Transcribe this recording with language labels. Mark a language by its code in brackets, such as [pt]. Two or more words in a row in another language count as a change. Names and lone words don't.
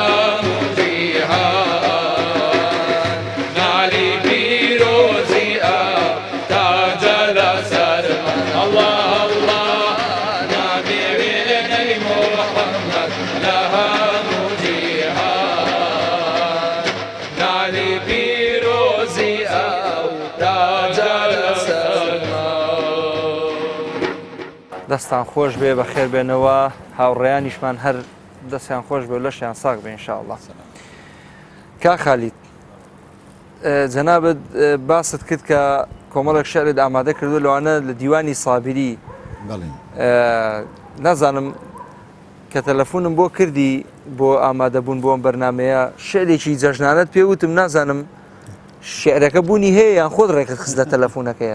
[ckb] مجيهان نعلي فيروزي تاج الأسد الله الله نبي ويلي محمد لها مجيهان نعلي فيروزي تاج الأسد دەستان خۆش بێ بە خێر بێنەوە هاوڕێیانیشمان هەر دەستیان خۆش بێ و لەشیان ساغ بێ ئینشاءالله. کا خالید جەنابەت باست کرد کە کۆمەڵێک شعرت ئامادە کردو لەوانە لە دیوانی سابری نازانم کە تەلەفۆنم بۆ کردی بۆ ئامادەبوون بۆ ئەم بەرنمەیە شعرێکی جەژنانەت پێوتم نازانم شعرەکە بوونی هەیە یان خۆت ڕێکت خست لە تەلەفۆنەکەیە